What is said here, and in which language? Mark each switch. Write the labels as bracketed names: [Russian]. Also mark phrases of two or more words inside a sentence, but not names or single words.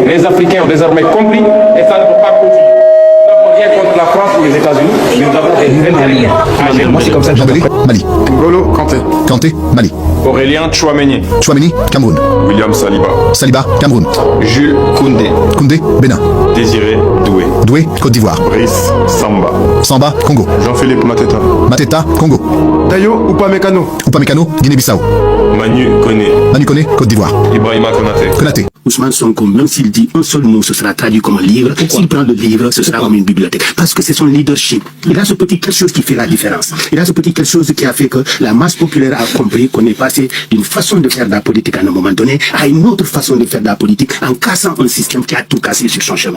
[French] Les Africains ont désormais compris et ça ne peut pas continuer. Rien contre la France ou les États-Unis, mais nous avons des intérêts. Moi, c'est comme ça que je Mali. N'Golo Kanté. Kanté, Mali. Aurélien Tchouameni. Tchouameni, Cameroun. William Saliba. Saliba, Cameroun. Jules Koundé. Koundé, Bénin. Désiré Doué. Doué, Côte d'Ivoire. Brice Samba. Samba, Congo. Jean-Philippe Mateta. Mateta, Congo. Tayo Upamecano. Upamecano, Guinée-Bissau. Manu Koné. Manu Koné, Côte d'Ivoire. Ibrahima Konaté. Konaté. Ousmane Sonko, même s'il dit un seul mot, ce sera traduit comme un livre. S'il prend le livre, ce sera comme une bibliothèque. Parce que c'est son leadership. Il a ce petit quelque chose qui fait la différence. Il a ce petit quelque chose qui a fait que la masse populaire a compris qu'on est passé d'une façon de faire de la politique à un moment donné à une autre façon de faire de la politique en cassant un système qui a tout cassé sur son chemin.